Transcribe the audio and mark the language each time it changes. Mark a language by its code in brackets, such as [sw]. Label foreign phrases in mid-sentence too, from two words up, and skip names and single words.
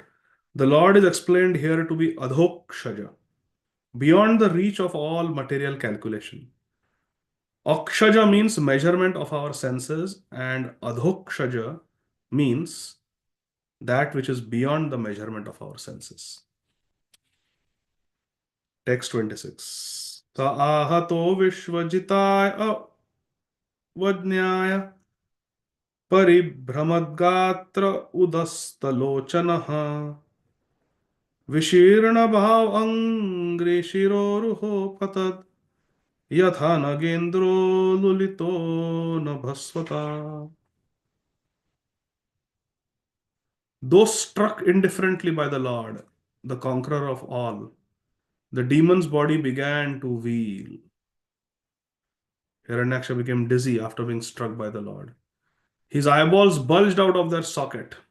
[en] The Lord is explained here to be Adhokshaja, beyond the reach of all material calculation. Akshaja means measurement of our senses, and Adhokshaja means that which is beyond the measurement of our senses. Text 26. [sa] Sa ahato vishvajitaya vajnaya paribhramadgatra udastalochanaha vishirna bhav angri shiroruho patad yatha nagendro lulito nabhasvata. [en] Though struck indifferently by the Lord, the conqueror of all, the demon's body began to wheel. Hiranyaksha became dizzy after being struck by the Lord. His eyeballs bulged out of their socket.